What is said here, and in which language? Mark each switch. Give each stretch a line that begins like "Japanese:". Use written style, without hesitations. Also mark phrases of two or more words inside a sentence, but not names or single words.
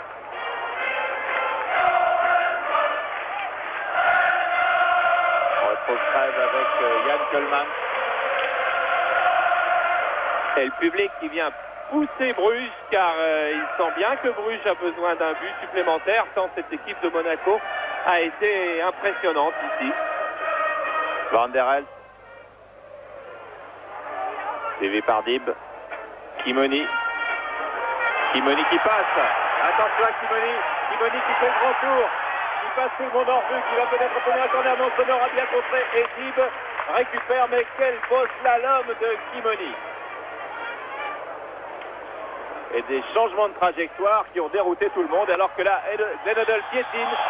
French: On retrouve Crève avec Yann Coleman. Et le public qui vient pousser Bruges, car il sent bien que Bruges a besoin d'un but supplémentaire, tant cette équipe de Monaco a été impressionnante ici. Van der Elst. TV par Dib. Kimoni. Kimoni qui passe. Attention à Kimoni. Kimoni qui fait le grand tour. qui passe tout le monde en vue, qui va peut-être obtenir un corner. Sonor a bien contré et Dib récupère, mais quel beau slalom de Kimoni. Et des changements de trajectoire qui ont dérouté tout le monde, alors que là, Glenn Hoddle piétine.